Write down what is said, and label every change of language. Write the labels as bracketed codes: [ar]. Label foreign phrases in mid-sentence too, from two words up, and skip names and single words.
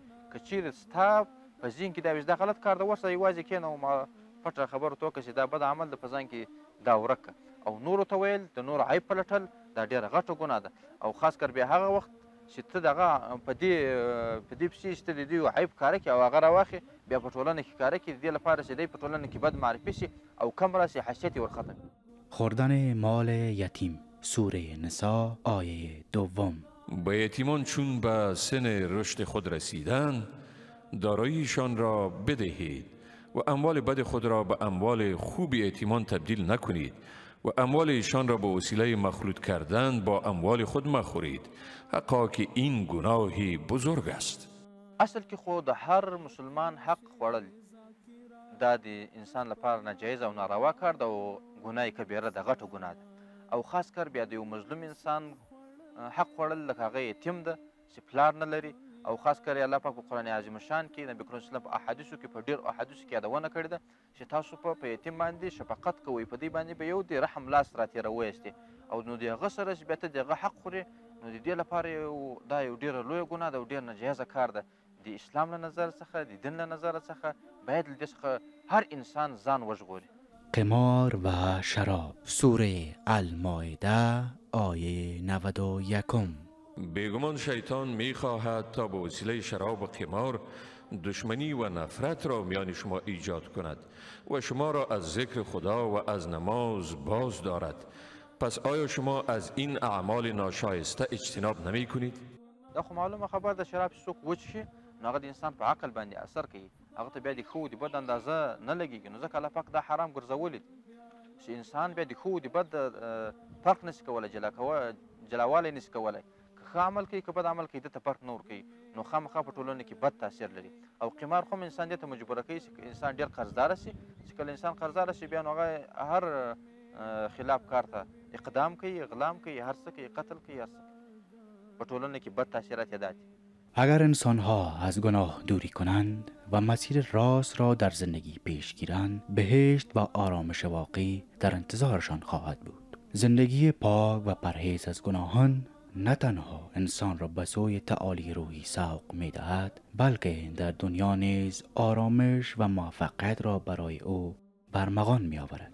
[ps] که چیرې ستا په ذهن کې دا وي چې دا غلط کار ده، ورسره یوازې کښېنه او ما پټه خبره ورته وکړه چې دا بد عمل ده، په ځان کې دا ورک کړه، او نورو ته ویل د نورو عیب پلټل دا ډېره غټه ګناه ده. او خاص کر بیا هغه وخت چې ته د هغه په دې پسې چې ته د دوی عیب ښکاره کړې او هغه راواخلې بیا په ټولنه کې ښکاره کړي، د دې لپاره چې دی په ټولنه کې بد معرفي شي او کم راسي، حیثیت یې ورختم. [fa] خوردن مال یتیم سوره نساء آیه 2. به یتیمان چون به سن رشد خود رسیدند داراییشان را بدهید و اموال بد خود را به اموال خوب یتیمان تبدیل نکنید و اموال ایشان را به وسیله مخلوط کردن با اموال خود مخورید، حقا که این گناهی بزرگ است. [ps] اصل کې خو د هر مسلمان حق خوړل دا د انسان لپاره ناجایز او ناروا کار ده او ګناه کبیره ده، غټه ګناه ده. او خاص کر بیا د یو مظلوم انسان حق خوړل لکه هغه یتیم ده چې پلار نه لري، او خاص کر الله پاک په قرآن عظیم شان کې نبی کریم [ar] صلی الله علیه وسلم [ps] په احادیثو کې په ډېرو احادیثو کې یادونه کړې ده چې تاسو په یتیم باندې شفقت کوئ، په دې باندې به یو د رحم لاس راتېروئ او نو د هغه سره چې بیا ته د هغه حق خورې، نو د دې لپاره دا یو ډېره لویه ګناه ده او ډېر ناجایزه کار ده. د اسلام له نظر څخه، د دین له نظر څخه باید له دې څخه هر انسان ځان وژغوري. [fa] قمار و شراب سوره المائده آیه 91. بیگمان شیطان می خواهد تا به وسیله شراب و قمار دشمنی و نفرت را میان شما ایجاد کند و شما را از ذکر خدا و از نماز باز دارد. پس آیا شما از این اعمال ناشایسته اجتناب نمی کنید؟ [ps] دا خو معلومه خبر ده، شراب چې څوک وڅښي نو هغه د انسان په عقل باندې اثر کوي، هغه ته بیا د ښه و د بد اندازه نه لګېږي، نو ځکه الله پاک دا حرام ګرځولی چې انسان بیا د ښه و د بد فرق نشي کولی، جلاوالی نشي کولی. که ښه عمل کوي که بد عمل کوي ده ته فرق نه ورکوي، نو خامخا په ټولنه کې بد تاثیر لري. او قمار خو هم انسان دې ته مجبوره کوي چې انسان ډېر قرضداره شي، چې کله انسان قرضداره شي بیا نو هغه هر خلاف کار ته اقدام کوي، اغلام کوي، هر څه کوي، قتل کوي، هر څه کوي. په ټولنه کې بد تاثیرات یې دا دي. [fa] اگر انسانها از گناه دوری کنند و مسیر راست را در زندگی پیش گیرند، بهشت و آرامش واقعی در انتظارشان خواهد بود. زندگی پاک و پرهیز از گناهان نه تنها انسان را به سوی تعالی روحی سوق می دهد، بلکه در دنیا نیز آرامش و موفقیت را برای او برمغان می آورد.